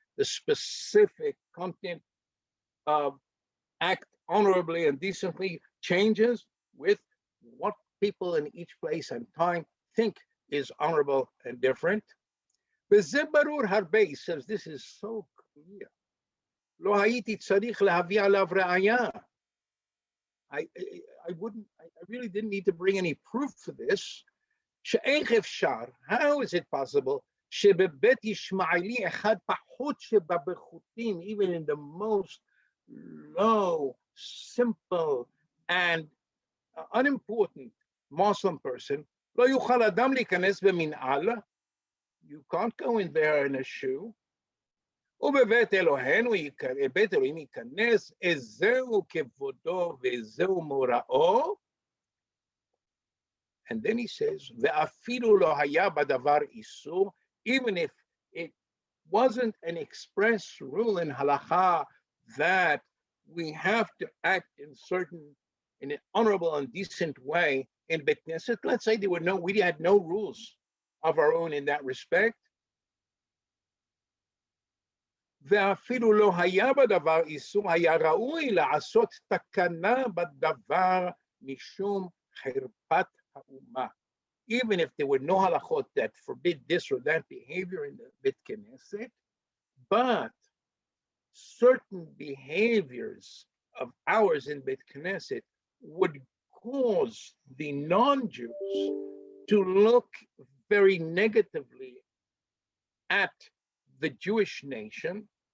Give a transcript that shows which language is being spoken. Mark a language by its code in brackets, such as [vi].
[en] The specific content of act honorably and decently changes with what people in each place and time think is honorable and different. [he] וזה ברור הרבה, [en] he says, this is so clear. [he] לא הייתי צריך להביא עליו ראיה. [en] I really didn't need to bring any proof for this. [he] שאיך אפשר, [en] how is it possible, [he] שבבית ישמעאלי אחד פחות שבבחוטים, [en] even in the most low, simple, and unimportant Muslim person, [he] לא יוכל אדם להיכנס במנעל, [en] you can't go in there in a shoe, [he] ובבית אלוהינו, בית אלוהים ייכנס, איזהו כבודו ואיזהו מוראו, [en] and then he says, [he] ואפילו לא היה בדבר איסור, [en] even if it wasn't an express rule in halacha that we have to act in an honorable and decent way in Bet Knesset. Let's say we had no rules of our own in that respect. [he] ואפילו לא היה בדבר איסור, היה ראוי לעשות תקנה בדבר משום חרפת האומה. [en] Even if there were no halachot that forbid this or that behavior in the Bet Knesset, but certain behaviors of ours in Bet Knesset would cause the non-Jews to look very negatively at the Jewish nation,